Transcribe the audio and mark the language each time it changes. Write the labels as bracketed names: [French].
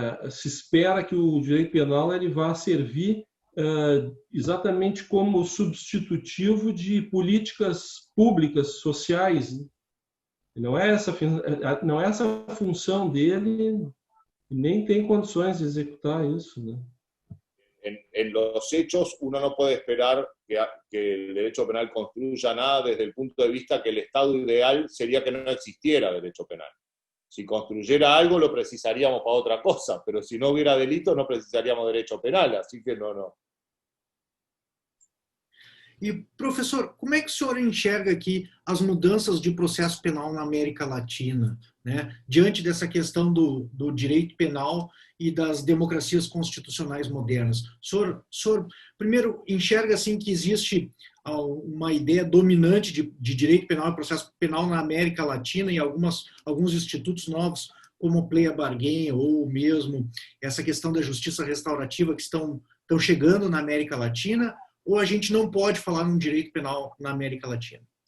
[Portuguese] Se espera que o direito penal ele vá servir exatamente como substitutivo de políticas públicas, sociais. Não é essa a função dele, nem tem condições de executar isso, né? [Spanish] en los hechos uno no puede esperar que el derecho penal construya nada desde el punto de vista que el estado ideal sería que no existiera derecho penal. Si construyera algo lo precisaríamos para otra cosa, pero si no hubiera delito no precisaríamos derecho penal, así que no. [Portuguese] E, professor, como é que o senhor enxerga aqui as mudanças de processo penal na América Latina, né? Diante dessa questão do direito penal e das democracias constitucionais modernas? O senhor primeiro, enxerga assim, que existe uma ideia dominante de direito penal e processo penal na América Latina e alguns institutos novos, como o Plea Bargain, ou mesmo essa questão da justiça restaurativa que estão chegando na América Latina, ou a gente não pode falar num direito penal na América Latina?